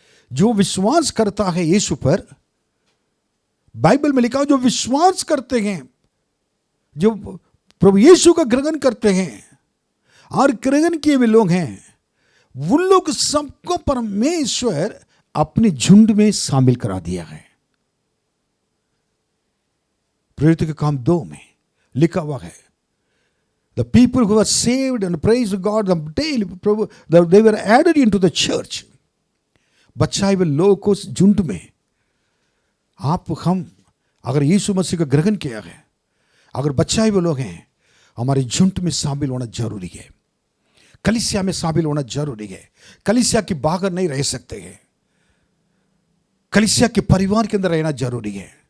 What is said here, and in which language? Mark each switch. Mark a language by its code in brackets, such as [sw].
[hi] जो विश्वास करता है यीशु पर, बाइबल में लिखा, जो विश्वास करते हैं, जो प्रभु यीशु का ग्रहण करते हैं और ग्रहण किए हुए लोग हैं, उन लोग सबको परमेश्वर अपने झुंड में शामिल करा दिया है। प्रेरित के काम 2 में लिखा हुआ है, [en] the people who were saved and praised God, the daily, they were added into the church. [hi] बचाए हुए लोगों को झुंड में आप, हम अगर यीशु मसीह का ग्रहण किया है, अगर बचाए हुए लोग हैं, हमारे झुंड में शामिल होना जरूरी है। कलीसिया में शामिल होना जरूरी है। कलीसिया के बाहर नहीं रह सकते हैं, कलीसिया के परिवार के अंदर रहना जरूरी है।